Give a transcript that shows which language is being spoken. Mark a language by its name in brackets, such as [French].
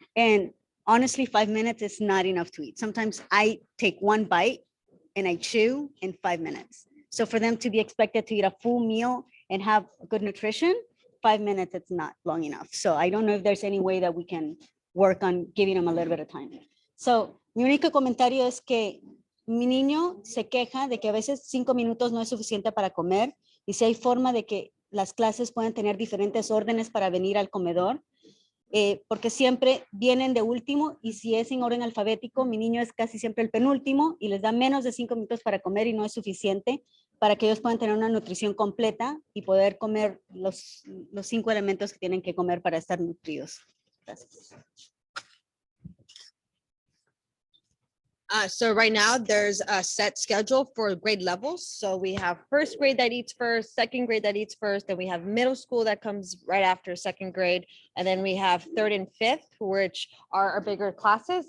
[English] And honestly, 5 minutes is not enough to eat. Sometimes I take 1 bite and I chew in 5 minutes. So for them to be expected to eat a full meal and have good nutrition, 5 minutes, it's not long enough. So I don't know if there's any way that we can work on giving them a little bit of time. [Spanish] So mi único comentario es que mi niño se queja de que a veces 5 minutos no es suficiente para comer y si hay forma de que las clases puedan tener diferentes órdenes para venir al comedor, porque siempre vienen de último y si es en orden alfabético, mi niño es casi siempre el penúltimo y les da menos de 5 minutos para comer y no es suficiente para que ellos puedan tener una nutrición completa y poder comer los 5 elementos que tienen que comer para estar nutridos. Gracias. [English] So right now there's a set schedule for grade levels. So we have first grade that eats first, second grade that eats first, then we have middle school that comes right after second grade. And then we have third and fifth, which are our bigger classes.